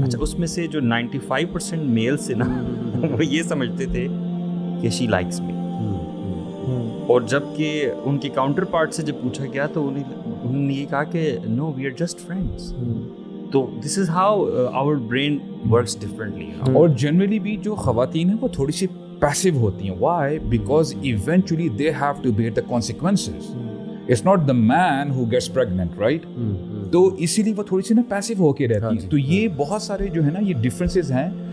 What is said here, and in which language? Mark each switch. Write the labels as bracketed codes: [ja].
[ur] اچھا, اس میں سے جو 95% میلز تھے نا وہ یہ سمجھتے تھے کہ [en] she likes me, [ur] اور جب کہ ان کے کاؤنٹر پارٹ سے جب پوچھا گیا تو انہوں نے یہ کہا کہ [en] No we are just friends. تو this is how our brain works differently. [ur] اور جنرلی بھی جو خواتین ہیں وہ تھوڑی سی پیسو ہوتی ہیں. [en] Why? Because eventually they have to bear the consequences. It's not the man who gets pregnant, right. [ur] تو اسی لیے وہ تھوڑی سی نا پیسو ہو کے رہتی ہیں. تو یہ بہت سارے جو ہے نا یہ ڈفرینسز ہیں.